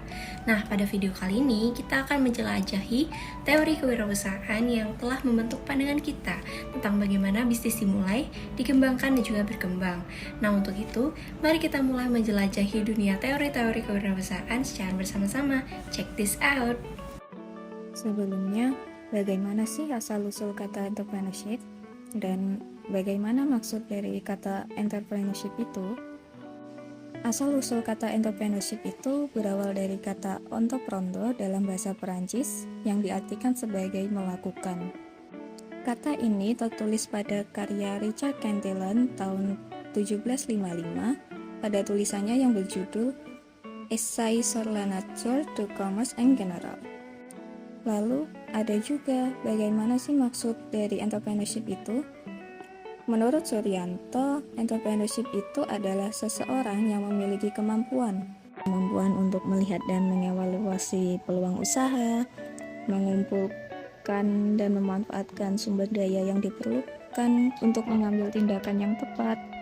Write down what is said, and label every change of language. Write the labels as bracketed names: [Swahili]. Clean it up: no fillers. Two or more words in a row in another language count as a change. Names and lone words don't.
[Indonesian] Nah, pada video kali ini kita akan menjelajahi teori kewirausahaan yang telah membentuk pandangan kita tentang bagaimana bisnis dimulai, dikembangkan, dan juga berkembang. Nah, untuk itu, mari kita mulai menjelajahi dunia teori-teori kewirausahaan secara bersama-sama. [English] Check this out! [Indonesian] Sebelumnya, bagaimana sih asal-usul kata entrepreneurship? Dan bagaimana maksud dari kata entrepreneurship itu? Asal-usul kata entrepreneurship itu berawal dari kata entreprendre dalam bahasa Perancis yang diartikan sebagai melakukan. Kata ini tertulis pada karya Richard Cantillon tahun 1755 pada tulisannya yang berjudul Essai sur la nature du commerce en général. Lalu, ada juga bagaimana sih maksud dari entrepreneurship itu? Menurut Suryanto, entrepreneurship itu adalah seseorang yang memiliki kemampuan untuk melihat dan mengevaluasi peluang usaha, mengumpulkan dan memanfaatkan sumber daya yang diperlukan untuk mengambil tindakan yang tepat.